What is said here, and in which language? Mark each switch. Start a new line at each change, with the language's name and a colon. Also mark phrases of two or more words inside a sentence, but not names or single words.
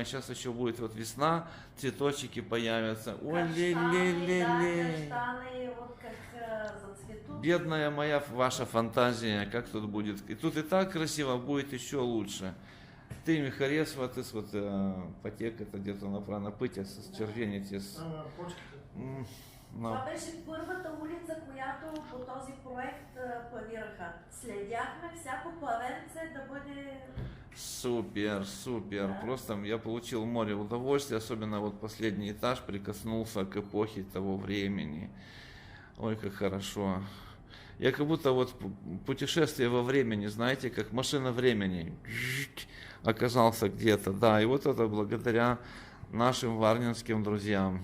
Russian: Сейчас еще будет вот весна, цветочки появятся. Ой, ле-ле-ле-ле. Каштаны, вот как зацветут. Бедная моя ваша фантазия, как тут будет. И тут и так красиво, будет еще лучше. Ты, Михарес, вот пътека где-то направо
Bulgarian: пътя с червените. Това беше първата улица, която по този проект планираха. Следяхме всяко плавенце да бъде...
Russian: Супер, супер. Просто я получил море удовольствия, особенно вот последний этаж прикоснулся к эпохе того времени. Ой, как хорошо. Я как будто вот путешествие во времени, знаете, как машина времени. Оказался где-то, да, и вот это благодаря нашим варнинским друзьям.